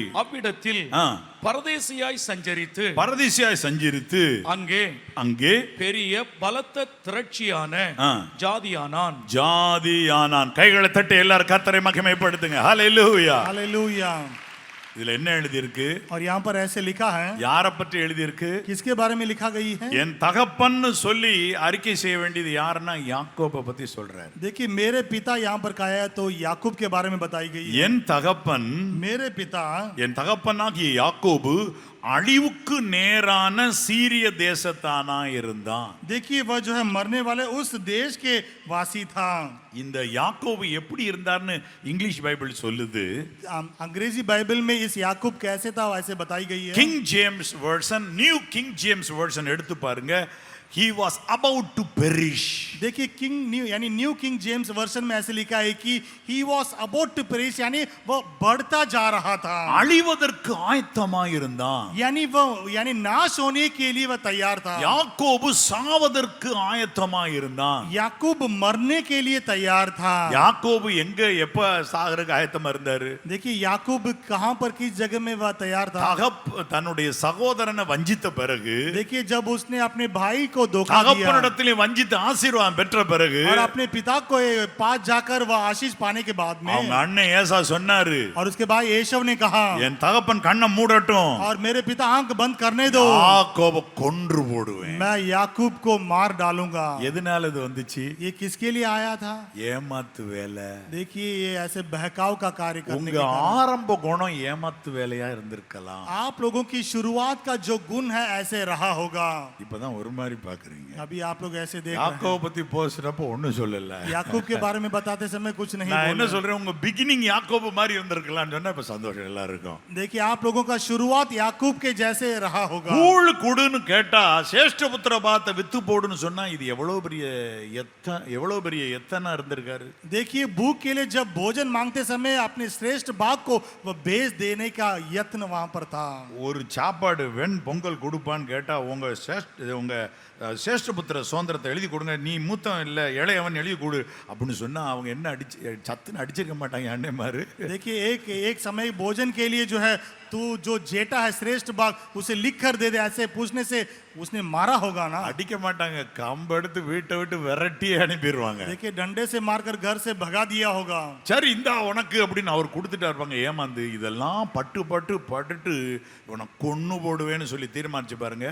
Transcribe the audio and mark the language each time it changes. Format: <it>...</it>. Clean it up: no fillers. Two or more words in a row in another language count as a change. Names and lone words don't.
<ta>அவ்விடத்தில் பரதேசியாய் சஞ்சரித்து அங்கே பெரிய பலத்த திரட்சியான ஜாதியானான். கைகளை தட்டி எல்லாரும் கர்த்தரை மகிமைப்படுத்துங்க. ஹல்லேலூயா.</ta> <hi>हालेलुया.</hi> <ta>இதுல என்ன எழுதி இருக்கு?</ta> <hi>और यहाँ पर ऐसे लिखा है.</hi> <ta>யாரை பற்றி எழுதி இருக்கு?</ta> <hi>किसके बारे में लिखा गई है?</hi> <ta>என் தகப்பன்னு சொல்லி அறிக்கை செய்ய வேண்டியது யாருன்னா யாக்கோபை பத்தி சொல்றாரு.</ta> <hi>देखिए मेरे पिता यहाँ पर कहा है तो याकूब के बारे में बताई गई है.</hi> <ta>என் தகப்பன்,</ta> <hi>मेरे पिता,</hi> <ta>என் தகப்பனாகிய யாக்கோபு அழிவுக்கு நேரான சீரிய தேசத்தானா இருந்தான்.</ta> <hi>देखिए वह जो है मरने वाले उस देश के वासी था.</hi> <ta>இந்த யாக்கோபு எப்படி இருந்தார்னு இங்கிலீஷ் பைபிள் சொல்லுது.</ta> <hi>अंग्रेजी बाइबल में इस याकूब कैसे था ऐसे बताई गई है.</hi> <ta>கிங் ஜேம்ஸ் வெர்ஷன், நியூ கிங் ஜேம்ஸ் வெர்ஷன் எடுத்து பாருங்க.</ta> <en>He was about to perish.</en> <hi>देखिए न्यू किंग जेम्स वर्जन में ऐसे लिखा है कि</hi> <en>he was about to perish,</en> <hi>यानी वो बढ़ता जा रहा था.</hi> <ta>அழிவதற்கு ஆயத்தமாய் இருந்தான்.</ta> <hi>यानी नाश होने के लिए वह तैयार था.</hi> <ta>யாக்கோபு சாவதற்கு ஆயத்தமாய் இருந்தான்.</ta> <hi>याकूब मरने के लिए तैयार था.</hi> <ta>யாக்கோபு எங்க எப்ப சாகறதுக்கு ஆயத்தமா இருந்தாரு?</ta> <hi>देखिए याकूब कहां पर किस जगह में वह तैयार था?</hi> <ta>தன்னுடைய சகோதரனை வஞ்சித்த பிறகு,</ta> <hi>देखिए जब उसने अपने भाई को धोखा दिया,</hi> <ta>தகப்பனிடத்திலே வஞ்சித்து ஆசீர்வாதம் பெற்ற பிறகு,</ta> <hi>और अपने पिता को पास जाकर वह आशीष पाने के बाद में</hi> <ta>அவங்க அண்ணன் ஏசா சொன்னாரு,</ta> <hi>और उसके भाई एशव ने कहा</hi> <ta>என் தகப்பன் கண்ணை மூடட்டும்,</ta> <hi>और मेरे पिता आंख बंद करने दो,</hi> <ta>யாக்கோபை கொன்று போடுவேன்,</ta> <hi>मैं याकूब को मार डालूंगा.</hi> <ta>எதனால இது வந்துச்சு?</ta> <hi>ये किसके लिए आया था?</hi> <ta>ஏமாத்து வேலை.</ta> <hi>देखिए ये ऐसे बहकाव का कार्य करने</hi> <ta>உங்க ஆரம்ப குணம் ஏமாத்து வேலையா இருந்திருக்கலாம்.</ta> <hi>आप लोगों की शुरुआत का जो गुण है ऐसे रहा होगा.</hi> <ta>இப்பதான் ஒரு மாதிரி பாக்குறீங்க.</ta> <hi>अभी आप लोग ऐसे देख रहे हैं.</hi> <ta>யாக்கோபை பத்தி போஸ்றப்ப ஒண்ணும் சொல்லல.</ta> <hi>याकूब के बारे में बताते समय कुछ नहीं बोला.</hi> <ta>நான் என்ன சொல்றேன், உங்க பிகினிங் யாக்கோபு மாதிரி இருந்திருக்கலாம்னு சொன்னா இப்ப சந்தோஷம் எல்லாருக்கும்.</ta> <hi>देखिए आप लोगों का शुरुआत याकूब के जैसे रहा होगा.</hi> <ta>கூழ் குடுன்னு கேட்டா சேஷ்ட புத்திர பாத்த வித்து போடுன்னு சொன்னா இது எவ்வளவு பெரிய எத்தனா இருந்திருக்காரு.</ta> <hi>देखिए भूख के लिए जब भोजन मांगते समय अपने श्रेष्ठ भाग को वह बेच देने का यत्न वहां पर था.</hi> <ta>ஒரு சாப்பாடு வெண் பொங்கல் கொடுப்பான்னு கேட்டா உங்க சேஷ்டபுத்திர சுதந்திரத்தை எழுதி கொடுங்க, நீ மூத்தம் இல்ல இளையவன் எழுதி கொடு அப்படின்னு சொன்னா அவங்க என்ன சத்துன்னு அடிச்சிருக்க மாட்டாங்க அண்ணே மாரு.</ta> <hi>देखिए एक समय भोजन के लिए जो है तू जो जेठा है श्रेष्ठ भाग उसे लिख कर दे दे ऐसे पूछने से उसने मारा होगा ना.</hi> <ta>அடிக்க மாட்டாங்க, கம்பு எடுத்து வீட்டை விட்டு விரட்டி அனுப்பிடுவாங்க.</ta> <hi>देखिए डंडे से मारकर घर से भगा दिया होगा.</hi> <ta>சரி இந்தா உனக்கு அப்படின்னு அவர் கொடுத்துட்டா இருப்பாங்க. ஏமாந்து இதெல்லாம் பட்டுட்டு உனக்கு கொன்னு போடுவேன்னு சொல்லி தீர்மானிச்சு பாருங்க.</ta>